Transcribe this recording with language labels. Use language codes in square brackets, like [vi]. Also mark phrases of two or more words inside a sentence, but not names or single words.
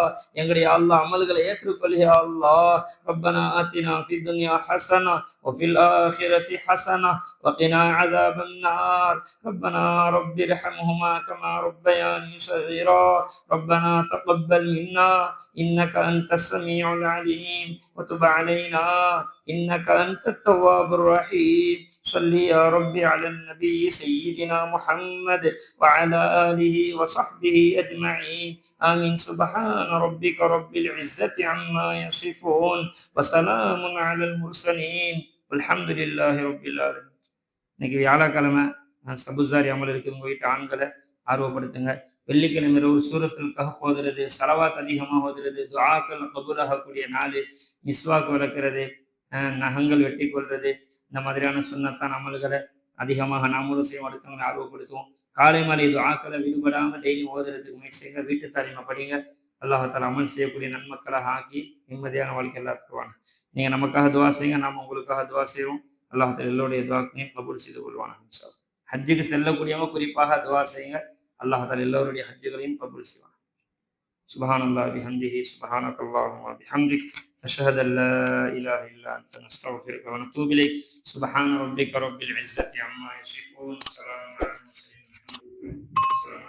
[ta] எங்களுடைய யா அல்லாஹ் அமல்களை ஏற்றுக்கொள் யா அல்லாஹ். [ar] ربنا آتنا في الدنيا حسنة وفي الآخرة حسنة وقنا عذاب النار. ربنا رب ارحمهما كما ربياني صغيرا. ربنا تقبل منا إنك أنت السميع العليم وتب علينا إنك أنت التواب الرحيم. صل يا رب على النبي سيدنا محمد وعلى آله وصحبه أجمعين. آمين. سبحان ربك رب العزة عما يصفون وسلام على المرسلين والحمد لله رب العالمين. [ta] இன்னைக்கு வியாழக்கிழமை சபுசாரி அமல் இருக்குது. உங்க வீட்டு ஆண்களை ஆர்வப்படுத்துங்க. வெள்ளிக்கிழமை ஒரு சூரத்துல் கஹ்ஃப் ஓதுறது, ஸலவாத் அதிகமாக ஓதுறது, துஆக்கள் கபூலாகக்கூடிய நாள், மிஸ்வாக் வளர்க்கிறது, நகங்கள் வெட்டி கொள்றது, இந்த மாதிரியான சுன்னத்தான் அமல்களை அதிகமாக நாமளும் செய்வோம், அடுத்தவங்களை ஆர்வப்படுத்துவோம். காலை மாலை துஆக்களை விடுபடாமல் டெய்லி ஓதுறதுக்கு முயற்சிங்க. வீட்டு தாலிமை படிங்க. [ar] الله تعالى [ta] அமல் செய்யக்கூடிய நன்மக்களாக ஆக்கி நிம்மதியான வாழ்க்கை எல்லாம் தருவாங்க. நீங்க நமக்காக துஆ செய்யுங்க, நாம உங்களுக்காக துஆ செய்வோம். [ar] الله تعالى [ta] எல்லோருடைய துஆக்களையும் கபூல் செய்து கொள்வாங்க. ஹஜ்ஜுக்கு செல்லக்கூடியவங்க குறிப்பாக துஆ செய்யுங்க. [ar] الله تعالى [ta] எல்லோருடைய ஹஜ்ஜுகளையும் கபூல் செய்வாங்க. [ar] سبحان الله وبحمده سبحانك اللهم وبحمدك أشهد أن لا إله إلا أنت نستغفرك ونتوب إليك. سبحان ربك رب العزة عما يصفون. سلام على المرسلين.